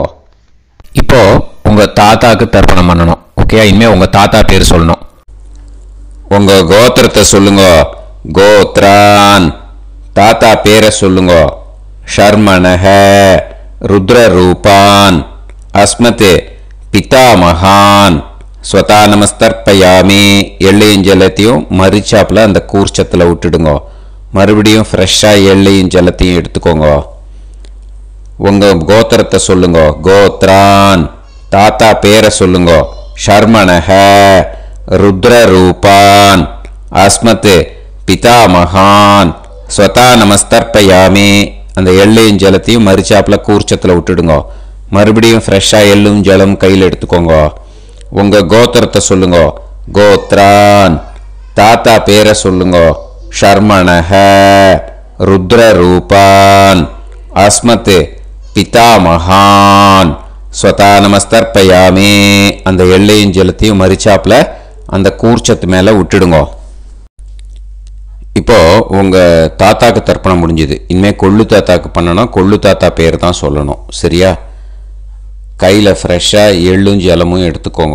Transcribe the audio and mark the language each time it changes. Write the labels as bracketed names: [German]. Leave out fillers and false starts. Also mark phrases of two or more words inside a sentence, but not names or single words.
[Tamil] இப்போ உங்கள் தாத்தாவுக்கு தர்ப்பணம் பண்ணணும். ஓகே? இனிமேல் உங்கள் தாத்தா பேர் சொல்லணும். உங்கள் கோத்திரத்தை சொல்லுங்க. கோத்ரான். தாத்தா பேரை சொல்லுங்க. [Sanskrit] शर्मणः रुद्ररूपान् अस्मत् पितामहान् स्वधा नमस्तर्पयामि. [Tamil] எள்ளையும் ஜலத்தையும் மரிச்சாப்பில் அந்த கூர்ச்சத்தில் விட்டுடுங்க. மறுபடியும் ஃப்ரெஷ்ஷாக எள்ளையும் ஜலத்தையும் எடுத்துக்கோங்க. உங்கள் கோத்திரத்தை சொல்லுங்க. கோத்ரான். தாத்தா பேரை சொல்லுங்க. [Sanskrit] शर्मणः रुद्ररूपान् अस्मत् पितामहान् स्वधा नमस्तर्पयामि. [Tamil] அந்த எள்ளையும் ஜலத்தையும் மரிச்சாப்பில் கூர்ச்சத்தில் விட்டுடுங்க. மறுபடியும் ஃப்ரெஷ்ஷாக எள்ளும் ஜலம் கையில் எடுத்துக்கோங்க. உங்கள் கோத்திரத்தை சொல்லுங்க. கோத்ரான். தாத்தா பேரை சொல்லுங்க. [Sanskrit] शर्मणः रुद्ररूपान् अस्मत् पितामहान् स्वधा नमस्तर्पयामि. [Tamil] அந்த எள்ளையும் ஜலத்தையும் மரிச்சாப்பில் அந்த கூர்ச்சத்து மேலே விட்டுடுங்க. இப்போது உங்கள் தாத்தாக்கு தர்ப்பணம் முடிஞ்சுது. இனிமேல் கொள்ளு தாத்தாக்கு பண்ணணும். கொள்ளு தாத்தா பேர் தான் சொல்லணும். சரியா? கையில் ஃப்ரெஷ்ஷாக எள்ளும் ஜலமும் எடுத்துக்கோங்க.